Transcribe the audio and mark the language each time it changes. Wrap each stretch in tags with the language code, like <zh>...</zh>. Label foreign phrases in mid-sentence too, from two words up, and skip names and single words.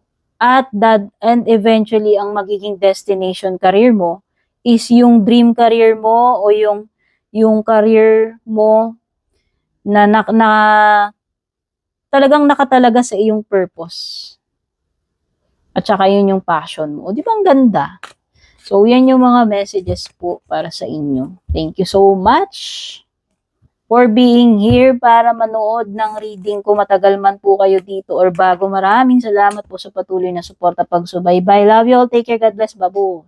<tl>And eventually, ang magiging</tl> <en>destination career</en> <tl>mo is yung</tl> <en>dream career</en> <tl>mo o yung career mo na talagang nakatalaga sa iyong purpose. At saka yun yung passion mo. O, di ba ang ganda? So, yan yung mga messages po para sa inyo.</tl> <en>Thank you so much for being here</en> <tl>para manood ng reading ko. Matagal man po kayo dito or bago. Maraming salamat po sa patuloy na suporta pagsubaybay.</tl> <en>Love you all. Take care. God bless. Babu.</en>